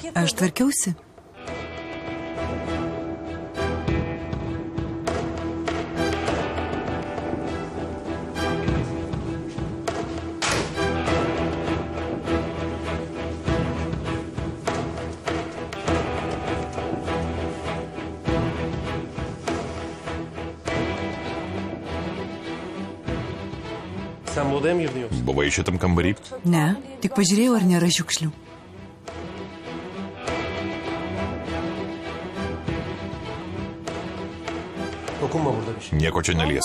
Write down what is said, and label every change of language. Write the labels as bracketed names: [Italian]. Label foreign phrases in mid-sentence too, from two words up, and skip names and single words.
[Lithuanian] Aš tvarkiausi. [Turkish] Sen bu odaya mı girdin yoksa? [Lithuanian] Buvai šitam kambarį? Ne, tik pažiūrėjau, ar nėra šiukšlių. [Turkish] Dokunma burada bir şey. [Lithuanian] Nieko čia neliesk.